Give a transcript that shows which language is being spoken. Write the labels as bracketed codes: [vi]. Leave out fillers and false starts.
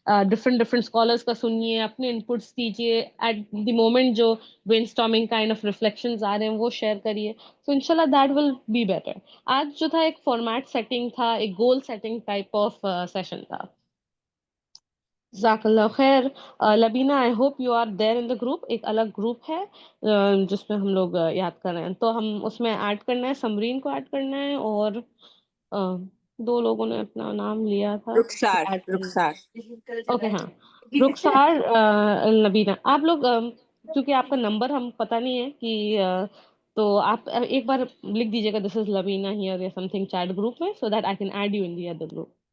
[ur] Different scholars کا سنیے، اپنے انپٹس دیجیے، ایٹ دی مومنٹ جو brain storming kind of reflections آ رہے ہیں وہ شیئر کریے. سو انشاءاللہ [en] That will be better. [ur] آج جو تھا ایک فارمیٹ سیٹنگ تھا، ایک goal setting type of session تھا. جزاک اللہ خیر. [en] Lubina I hope you are there in the group. [ur] ایک الگ گروپ ہے جس میں ہم لوگ یاد کر رہے ہیں، تو ہم اس میں ایڈ کرنا ہے، سمرین کو ایڈ کرنا ہے، اور 2 لوگوں نے اپنا نام لیا تھا رخسار ایڈ کرنا. رخسار اوکے ہاں، رخسار، لبینہ، آپ لوگ کیونکہ آپ کا نمبر ہم پتہ نہیں ہے کہ تو آپ ایک بار لکھ دیجیے گا [en] this is Lubina here یا something [ur] چیٹ گروپ میں، [en] So that I can add you in the other group.